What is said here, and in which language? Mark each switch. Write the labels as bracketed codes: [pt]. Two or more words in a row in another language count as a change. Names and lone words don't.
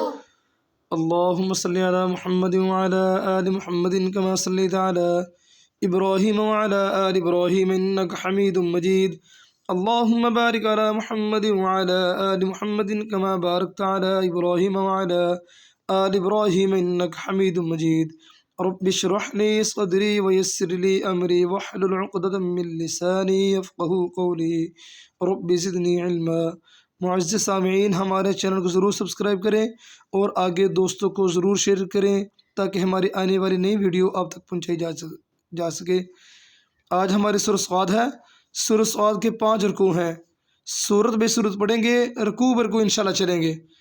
[ar] اللهم صل على محمد وعلى آل محمد كما صليت على إبراهيم وعلى آل إبراهيم إنك حميد مجيد. اللهم بارك على محمد وعلى آل محمد كما باركت على إبراهيم وعلى آل إبراهيم إنك حميد مجيد. رب اشرح لي صدري ويسر لي أمري واحلل عقدة من لساني يفقهوا قولي رب زدني علما. [hi] मुअज़्ज़िज़ सामिईन, हमारे चैनल को ज़रूर सब्सक्राइब करें और आगे दोस्तों को ज़रूर शेयर करें ताकि हमारी आने वाली नई वीडियो आप तक पहुँचाई जा सके। आज हमारी सूरह स्वाद है। सूरह स्वाद के 5 रुकू हैं। सूरत बे सूरत पढ़ेंगे, रुकू ब रुकू इंशाल्लाह चलेंगे।